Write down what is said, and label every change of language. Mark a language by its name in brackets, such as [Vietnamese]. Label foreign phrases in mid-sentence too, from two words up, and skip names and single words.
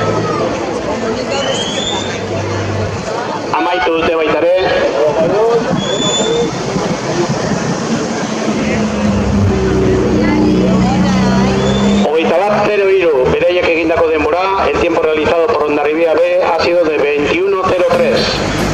[Basque] Amaitu dute baita ere. Hogeita bat 0-3 beraiek egindako denbora. [Spanish] El tiempo realizado por Hondarribia B ha sido de 21:03.